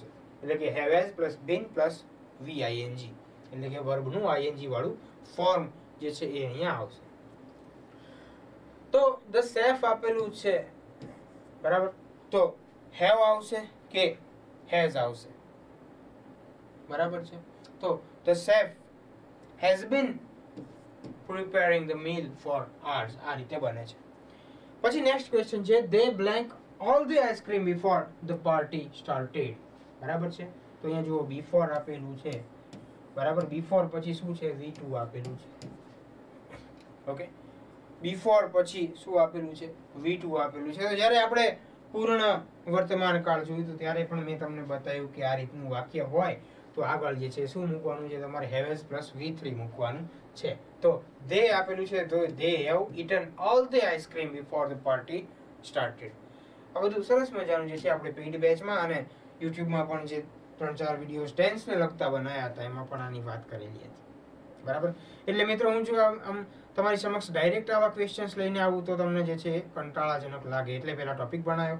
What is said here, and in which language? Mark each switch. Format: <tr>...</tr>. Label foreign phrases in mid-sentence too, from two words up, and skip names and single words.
<gu>એટલે કે</gu> <en>have has plus been plus VING,</en> <gu>એટલે કે વર્બનું ING વાળું ફોર્મ જે છે એ અહીંયા આવશે. તો</gu> <en>the chef</en> <gu>આપેલું છે, બરાબર, તો હેવ આવશે કે હેઝ આવશે? બરાબર છે, તો</gu> <en>the chef has been preparing the meal for hours.</en> <gu>આ રીતે બને છે. પછી નેક્સ્ટ ક્વેશ્ચન છે</gu> <en>they blank all the ice cream before the party started.</en> <gu>બરાબર છે, તો અહીંયા જુઓ before આપેલું છે. બરાબર, before પછી શું છે? V2 આપેલું છે. ઓકે, before પછી શું આપેલું છે? V2 આપેલું છે. તો જ્યારે આપણે પૂર્ણ વર્તમાન કાળ જોયું તો ત્યારે પણ મેં તમને બતાવ્યું કે આ રીતનું વાક્ય હોય તો આગળ જે છે શું મૂકવાનું છે? તમારે</gu> <en>have has</en> <gu>પ્લસ V3 મૂકવાનું છે. તો they આપેલું છે, તો</gu> <en>they have eaten all the ice cream before the party started.</en> <gu>આ બધું સરસ મજાનું જે છે આપણે પેઇડ બેચમાં અને યુટ્યુબમાં પણ જે 3-4 વિડીયોઝ ટેન્સને લગતા બનાવ્યા હતા એમાં પણ આની વાત કરેલી હતી. બરાબર, એટલે મિત્રો હું જો આમ તમારી સમક્ષ ડાયરેક્ટ આવા ક્વેશ્ચન્સ લઈને આવું તો તમને જે છે કંટાળાજનક લાગે, એટલે પહેલા ટોપિક બનાવ્યો.</gu>